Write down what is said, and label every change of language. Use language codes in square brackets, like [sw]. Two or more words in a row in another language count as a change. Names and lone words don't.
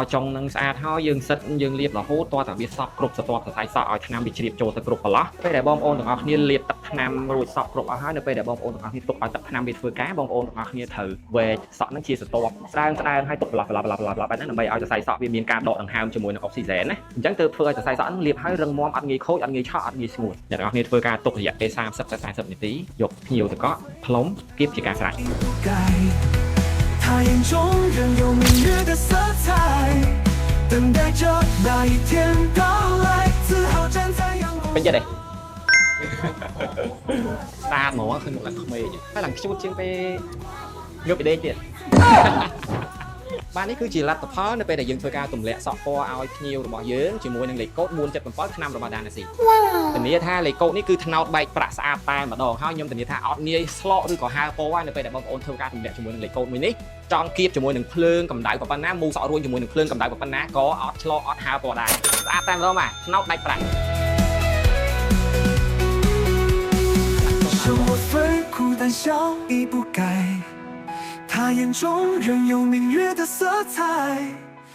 [km] ដល់ចុងនឹងស្អាតហើយយើងសិតយើងលាបរហូតតតែវាសពគ្រប់ស្រទាប់សរសៃសក់ឲ្យថ្នាំវាជ្រាបចូលទៅគ្រប់កន្លោះពេលដែលបងប្អូនទាំងអស់គ្នាលាបទឹកថ្នាំរួចសពគ្រប់អស់ហើយនៅពេលដែលបងប្អូនទាំងអស់គ្នាទុកឲ្យទឹកថ្នាំវាធ្វើការបងប្អូនទាំងអស់គ្នាត្រូវវែកសក់នឹងជាស្រទាប់ស្ដើងហើយទុកបន្លាស់បែបហ្នឹងដើម្បីឲ្យសរសៃសក់វាមានការដកដង្ហើមជាមួយនឹងអុកស៊ីហ្សែនណាអញ្ចឹងទើបធ្វើឲ្យសរសៃសក់នឹងលាបហើយរឹងមាំអត់ងាយខូចអត់ងាយឆក់អត់ងាយស្ងួតអ្នកទាំងអស់គ្នាធ្វើការទុករយៈពេល30ទៅ40នាទីយកភ្ញៀវទៅកក់ផ្លុំគៀបជាការស្រេច [zh] 他眼中仍有明月的色彩，等待着那一天到来，自豪站在阳光。 [km] ពេញចិត្តទេស្អាតហ្មងឃើញមុខឡើងក្មេងហើយឡើងខ្ជួតជាងពេលងើបពីដេកទៀតបាទនេះគឺជាលទ្ធផលនៅពេលដែលយើងធ្វើការទម្លាក់សក់ពណ៌ឲ្យភ្ញៀវរបស់យើងជាមួយនឹងលេខកូដ477ឆ្នាំរបស់ដាណាស៊ីធានាថាលេខកូដនេះគឺថ្នោតបែកប្រាក់ស្អាតតែម្ដងហើយខ្ញុំធានាថាអត់ងាយស្លកឬក៏ហើរពណ៌ហើយនៅពេលដែលបងប្អូនធ្វើការទម្លាក់ជាមួយនឹងលេខកូដមួយនេះចង់គៀបជាមួយនឹងភ្លើងកម្ដៅប៉ុណ្ណាមូសក់រួញជាមួយនឹងភ្លើងកម្ដៅប៉ុណ្ណាក៏អត់ឆ្លកអត់ហើរពណ៌ដែរស្អាតតែម្ដងបាទថ្នោតបែកប្រាក់ [zh] 生活虽苦但笑意不改，他眼中仍有明月的色彩。